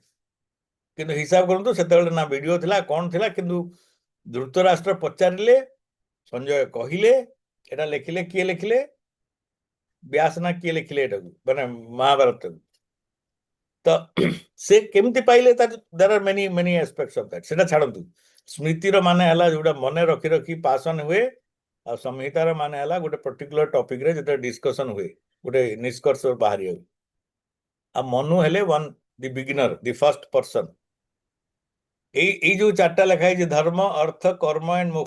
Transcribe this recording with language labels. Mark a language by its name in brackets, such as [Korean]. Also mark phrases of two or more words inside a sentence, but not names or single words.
[Odia] କିନ୍ତୁ ହିସାବ କରନ୍ତୁ, ସେତେବେଳେ ନା ଭିଡିଓ ଥିଲା, କଣ ଥିଲା। କିନ୍ତୁ ଧୃତରାଷ୍ଟ୍ର ପଚାରିଲେ, ସଞ୍ଜୟ କହିଲେ, ଏଟା ଲେଖିଲେ। କିଏ ଲେଖିଲେ? ବ୍ୟାସ ନା କିଏ ଲେଖିଲେ ଏଟାକୁ, ମାନେ ମହାଭାରତକୁ? ତ ସେ କେମିତି ପାଇଲେ? [English] there are many aspects of that. [Odia] ସେଟା ଛାଡ଼ନ୍ତୁ। ସ୍ମୃତିର ମାନେ ହେଲା ଯୋଉଟା ମନେ ରଖି ପାସନ ହୁଏ, ଆଉ ସଂହିତାର ମାନେ ହେଲା ଗୋଟେ [English] particular topicରେ [Odia] ଯେତେବେଳେ ଡିସ୍କସନ ହୁଏ, ଗୋଟେ ନିଷ୍କର୍ଷ ବାହାରିବାକୁ। ଆଉ ମନୁ ହେଲେ [English] the beginner, the first person. [Odia] ଏଇ ଯୋଉ ଚାରିଟା ଲେଖା ହେଇଛି, ଧର୍ମ, ଅର୍ଥ, କର୍ମ ଏଣ୍ଡ ମୋକ୍ଷ।